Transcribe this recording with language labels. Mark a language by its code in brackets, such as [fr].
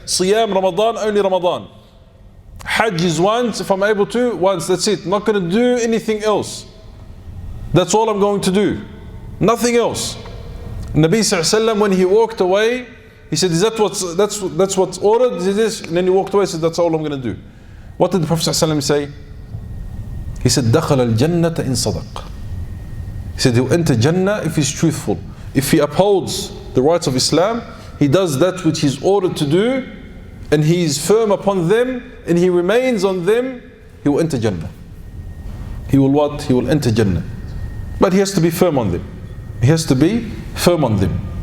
[en] Siyam, Ramadan, only Ramadan. Hajj is once, if I'm able to, once, that's it. I'm not going to do anything else. That's all I'm going to do. Nothing else. Nabi ﷺ, when he walked away, he said, that's what's ordered? He said, "Yes." And then he walked away and said, "That's all I'm going to do." What did the Prophet ﷺ say? [ar] He said, "دخل الجنة إن صدق." [en] He said, he'll enter Jannah if he's truthful. If he upholds the rights of Islam, he does that which he's ordered to do, and he is firm upon them, and he remains on them, he will enter Jannah. He will what? He will enter Jannah. But he has to be firm on them. He has to be firm on them.